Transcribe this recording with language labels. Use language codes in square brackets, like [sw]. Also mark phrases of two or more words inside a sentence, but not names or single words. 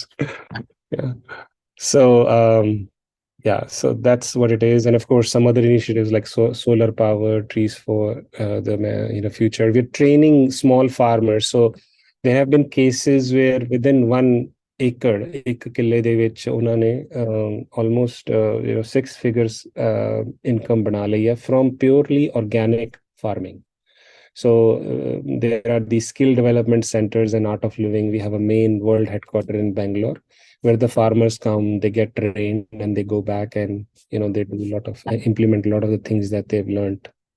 [en] Yeah. So so that's what it is. And of course, some other initiatives like solar power, trees for the future. We're training small farmers. So there have been cases where within 1 acre, [pa] ਇੱਕ ਕਿੱਲੇ ਦੇ ਵਿੱਚ ਉਹਨਾਂ ਨੇ [en] almost 6 figures income [pa] ਬਣਾ ਲਈ ਹੈ [en] from purely organic farming. So there are these skill development centers in Art of Living. We have a main world headquarter in Bangalore, where the farmers come, they get trained, and they go back and they do implement a lot of the things that they've learned.